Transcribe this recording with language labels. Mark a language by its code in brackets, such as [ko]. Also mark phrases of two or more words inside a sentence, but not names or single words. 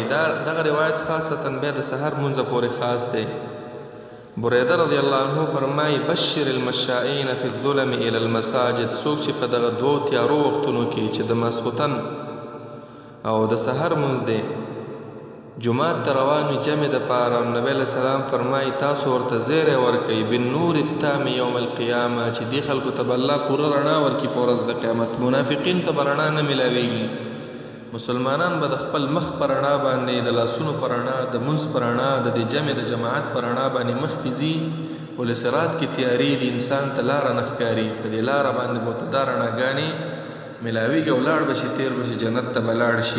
[ps] دغه روایت خاصتا بیا د سحر مونځ پورې خاص دی. [ar] بریده رضی الله عنه فرمایي بشر المشائین فی الظلم الی المساجد، [ps] څوک چې په دغه دوو تیارو وختونو کې چې د ماسخوتن او د سحر مونځ دی جمعات ته روان وي جمع دپاره، نبی [ar] علیه السلام [ps] فرمایي تاسو ورته زیری ورکوئ [ar] بالنور التام یوم القیامه، [ps] چې دې خلکو ته به الله پوره رڼا ورکړي په ورځ د قیامت. منافقین ته به رڼا نه میلاویږي، مسلمانان به د خپل مخ په رڼا باندې، د لاسونو په رڼا، د مونځ په رڼا، د دې جمع د جماعت په رڼا باندې مخکې ځي. ول صراط کې تیاري دي، انسان ته لاره نه ښکاري، په دې لاره باندې به ورته دا رڼاګانې میلاویږي او لاړ به شي، تیر به شي، جنت ته به لاړ شي.